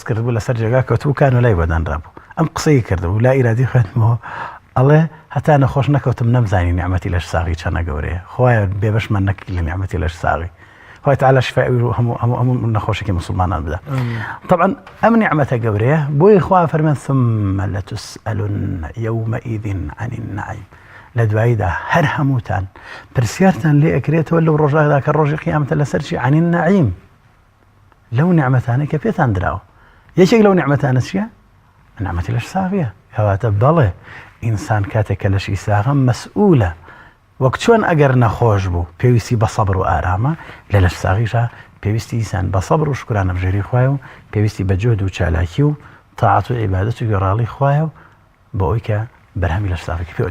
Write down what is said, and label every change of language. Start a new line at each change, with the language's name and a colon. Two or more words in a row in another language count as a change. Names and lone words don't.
Central Kurdish: کرد بوو لەسەر جێگا کەوتبووکان و لای بەدانرابوو ئەم قسەی کردبوو لا ئیرادی خوێنمەوە ئەڵێ هەتا نەخۆش نەکەوتم نەمزانی نیعمەتی لەش ساغی چەنە گەورەیە خۆیان بێبەشمان نەکەی لە نیعمەتی لەش ساغی خۆی تەعالا شیفای هەموو نەخۆشێکی مسلمانان بدا طبعا ئەم نیعمەتە گەورەیە بۆی خوا فەرمێن
Arabic: ثم لتسألن يومئذ عن النعيم
Central Kurdish: لە دواییدا هەر هەمووتان پرسیارتان لێ ئەکرێتەوە لەو ڕۆژەدا کە ڕۆژی قیامەتە لەسەر چی
Arabic: عن النعيم
Central Kurdish: لەو نیعمەتانە کە پێتان دراوە یەکێک لەو نیعمەتانە چییە؟ نیعمەتی لەش ساغیە کەواتە بەڵێ ئینسان کاتێک کە لەشی ساغە مەسئولە وەک چۆن ئەگەر نەخۆش بوو پێویستی بە سەبر و ئارامە لە لەش ساغیشە پێویستی ئینسان بە سەبر و شکرانە بژێری خوایە و پێویستی بە جۆد و چالاکی و تاعات و عیبادەت و گۆڕاڵی خوایە و بۆ ئەوی کە بەرهەمی لەش ساغێکی پێ